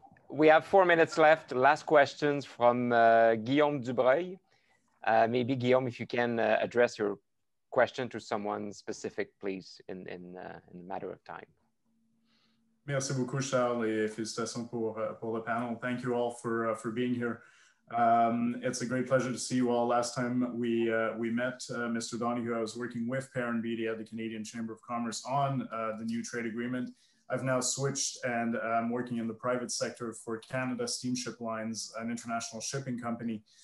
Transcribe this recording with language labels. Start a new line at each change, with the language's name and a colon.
English: We have 4 minutes left. Last questions from Guillaume Dubreuil. Maybe Guillaume, if you can address your question to someone specific, please, in a matter of time.
French: Merci beaucoup, Charles, et félicitations pour le panel.
English: Thank you all for being here. It's a great pleasure to see you all. Last time we met, Mr. Donoghue, I was working with Perrin Beatty at the Canadian Chamber of Commerce on the new trade agreement. I've now switched and I'm working in the private sector for Canada Steamship Lines, an international shipping company.